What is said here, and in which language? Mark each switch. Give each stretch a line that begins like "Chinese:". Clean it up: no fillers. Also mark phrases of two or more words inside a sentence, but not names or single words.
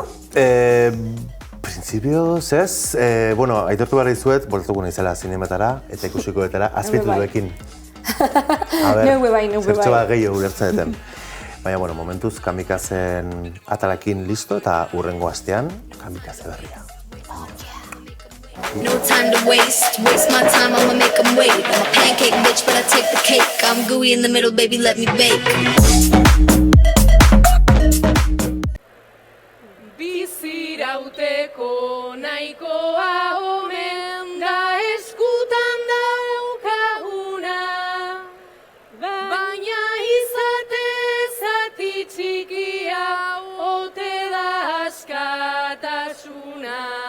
Basque: Printzipioz ez, aitortu behar dizuet, boltatuko naizela zinematara eta ikusiko detara azpituluekin. Neuge bai. Zertxo bat gehiago ulertzen duten. Baina, momentuz kamikazen atalakin listo eta hurrengo astean kamikaze berria.
English: No time to waste my time, I'ma make them wait. I'm a pancake bitch, but I take the cake. I'm gooey in the middle, baby, let me bake.
Basque: Bizirauteko nahikoa omen da eskutan daukaguna, baina izate zati txikia ote da askatasuna.